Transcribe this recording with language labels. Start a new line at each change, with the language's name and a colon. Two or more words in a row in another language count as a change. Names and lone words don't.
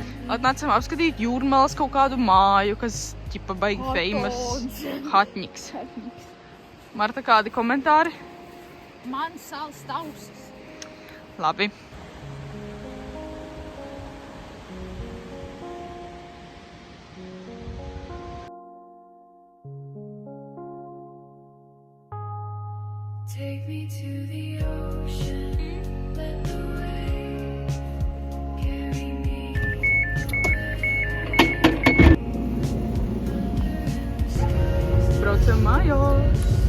Latvian: Atnācām apskatīt Jūrmalas kaut kādu māju, kas ķipa baigi famous. Hatņiks. Marta, kādi komentāri? Man sāls tausas. Labi.
English: Take me to the ocean, let the waves carry me away.
Latvian: Braucam mājās.